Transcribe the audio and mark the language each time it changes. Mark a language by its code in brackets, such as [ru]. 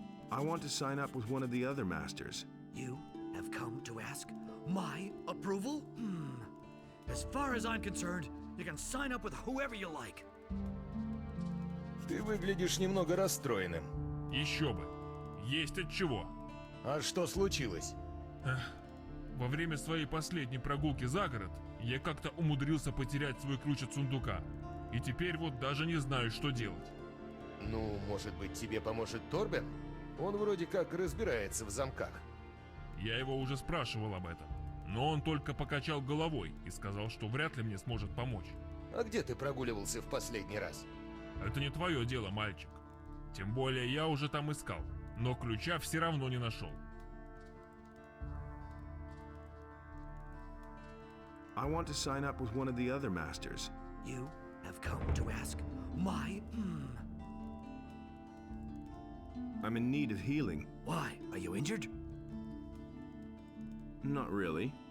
[en] I want to sign up with one of the other masters. You have come to ask my approval? As far as I'm concerned, you can sign up with whoever you like. [ru] Ты выглядишь немного расстроенным. Еще бы. Есть от чего. А что случилось? Во время своей последней прогулки за город Я как-то умудрился потерять свой ключ от сундука. И теперь вот даже не знаю, что делать. Ну, может быть, тебе поможет Торбен? Он вроде как разбирается в замках. Я его уже спрашивал об этом. Но он только покачал головой и сказал, что вряд ли мне сможет помочь. А где ты прогуливался в последний раз? Это не твое дело, мальчик. Тем более я уже там искал, но ключа все равно не нашел. [en] I want to sign up with one of the other masters. You have come to ask my... I'm in need of healing. Why? Are you injured? Not really.